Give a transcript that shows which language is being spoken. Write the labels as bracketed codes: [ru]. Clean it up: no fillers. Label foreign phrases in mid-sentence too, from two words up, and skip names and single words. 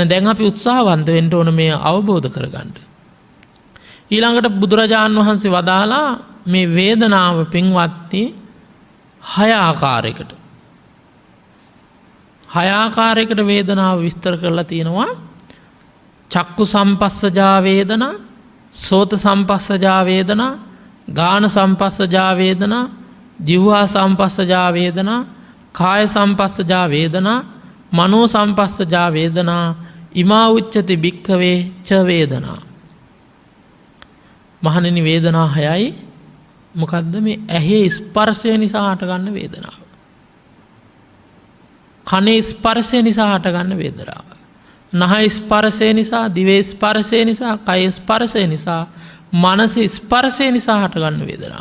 [si] දැන් අපි උත්සාහවන්ත වෙන්න ඕන මේ අවබෝධ කරගන්න. ඊළඟට බුදුරජාණන් වහන්සේ වදාලා මේ වේදනාව පින්වත්නි 6 ආකාරයකට 6 ආකාරයකට වේදනාව විස්තර කරලා තියෙනවා. [pi] චක්කු සම්පස්සජා වේදනා, සෝත සම්පස්සජා වේදනා, ගාන සම්පස්සජා වේදනා, ජීවහා සම්පස්සජා වේදනා, කාය සම්පස්සජා වේදනා, මනෝ සම්පස්සජා වේදනා, ඉමා උච්චති භික්ඛවේ ච වේදනා. [si] මහණෙනි වේදනා 6යි. මොකද්ද මේ ඇහි ස්පර්ශය නිසා හටගන්න වේදනාව. කනේ ස්පර්ශය නිසා හටගන්න වේදනාව. නහය ස්පර්ශය නිසා, දිවේ ස්පර්ශය නිසා, කය ස්පර්ශය නිසා, මනස ස්පර්ශය නිසා හටගන්න වේදනාව.